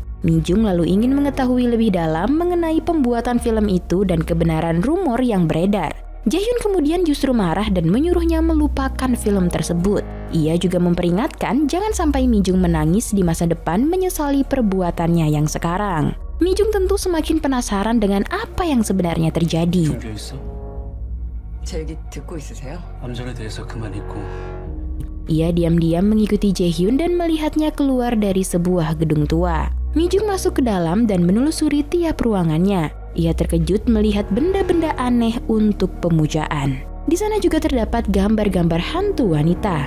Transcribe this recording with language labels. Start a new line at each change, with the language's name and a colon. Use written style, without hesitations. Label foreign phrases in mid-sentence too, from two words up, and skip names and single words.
Indonesian: Mi Jung lalu ingin mengetahui lebih dalam mengenai pembuatan film itu dan kebenaran rumor yang beredar. Jaehyun kemudian justru marah dan menyuruhnya melupakan film tersebut. Ia juga memperingatkan jangan sampai Mi Jung menangis di masa depan menyesali perbuatannya yang sekarang. Mijung tentu semakin penasaran dengan apa yang sebenarnya terjadi.
Korean: 준비해 있어? 제 얘기 듣고 있으세요? 암전에 대해서 그만 잊고.
Indonesian: Ia diam-diam mengikuti Jaehyun dan melihatnya keluar dari sebuah gedung tua. Mijung masuk ke dalam dan menelusuri tiap ruangannya. Ia terkejut melihat benda-benda aneh untuk pemujaan. Di sana juga terdapat gambar-gambar hantu wanita.